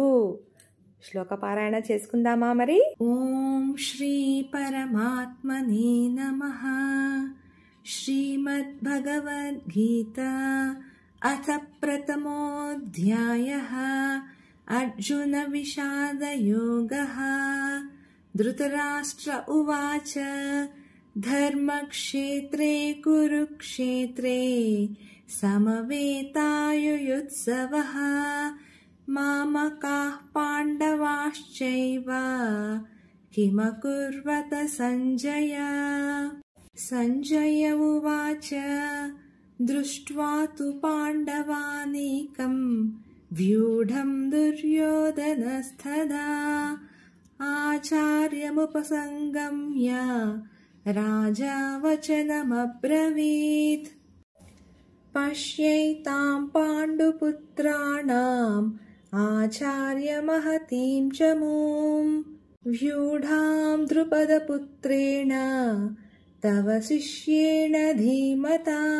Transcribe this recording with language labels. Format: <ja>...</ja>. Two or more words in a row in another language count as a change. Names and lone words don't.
<te>శ్లోక పారాయణ చేసుకుందామా మరి?</te> <sa>ఓం శ్రీ పరమాత్మనే నమః. శ్రీమద్భగవద్గీత అథ ప్రథమోऽధ్యాయః. అర్జున విషాదయోగః. ధృతరాష్ట్ర ఉవాచ ధర్మక్షేత్రే కురుక్షేత్రే సమవేతాయుయుత్సవః మామకాః పాండవాశ్చైవ కిమకుర్వత సంజయ. సంజయ ఉవాచ దృష్ట్వా తు పాండవానేకం వ్యూఢం దుర్యోధనస్తదా ఆచార్యముపసంగమ్య రాజా వచనమబ్రవీత్. పశ్యైతాం పాండుపుత్రాణాం ఆచార్యమహతీం చమూం వ్యూఢాం ద్రుపదపుత్రేణ తవ శిష్యేణ ధీమతా.</sa>